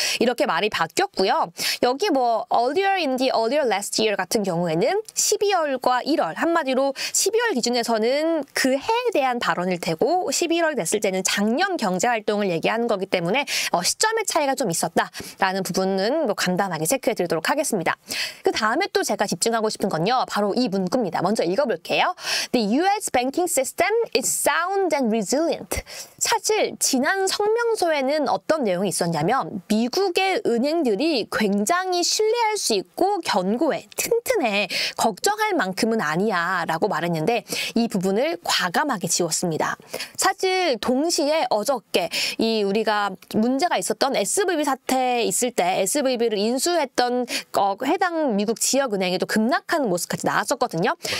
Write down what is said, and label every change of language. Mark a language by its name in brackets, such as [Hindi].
[Korean] 이렇게 말이 바뀌었고요. 여기 뭐 earlier last year 같은 경우에는 12월과 1월, 한마디로 12월 기준에서는 그 해에 대한 발언일 테고 11월 됐을 때는 작년 경제 활동을 얘기하는 거기 때문에 시점의 차이가 좀 있었다라는 부분은 뭐 간단하게 체크해 드리도록 하겠습니다. 그 다음에 또 제가 집중하고 싶은 건요. 바로 이 문구입니다. 먼저 읽어볼게요. The U.S. [English] banking system is sound and resilient. [Korean] 사실 지난 성명서에는 어떤 내용이 있었냐면 미국의 은행들이 굉장히 신뢰할 수 있고 견고해, 튼튼해, 걱정할 만큼은 아니야 라고 말했는데 이 부분을 과감하게 지웠습니다. 사실 동시에 어저께 이 우리가 문제가 있었던 SVB 사태 있을 때 SVB를 인수했던 해당 미국 지역은행에도 급락하는 모습까지 나왔었거든요.